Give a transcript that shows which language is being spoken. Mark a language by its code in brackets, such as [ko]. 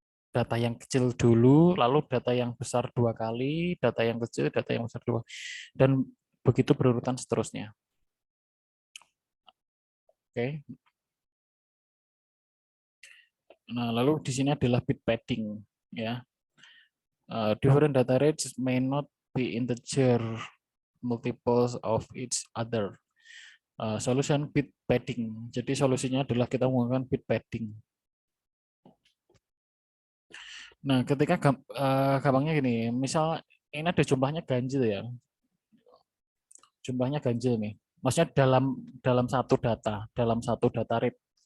[id] Data yang kecil dulu, lalu data yang besar 2 kali, data yang kecil, data yang besar 2, dan begitu berurutan seterusnya. Oke. Nah, lalu di sini adalah bit padding ya. [en] Different data rates may not be integer multiples of each other. Solution bit padding. [id] Jadi solusinya adalah kita menggunakan bit padding. Nah, ketika gampangnya gini, misal ini ada jumlahnya ganjil ya. Jumlahnya ganjil nih. Maksudnya dalam satu data rate.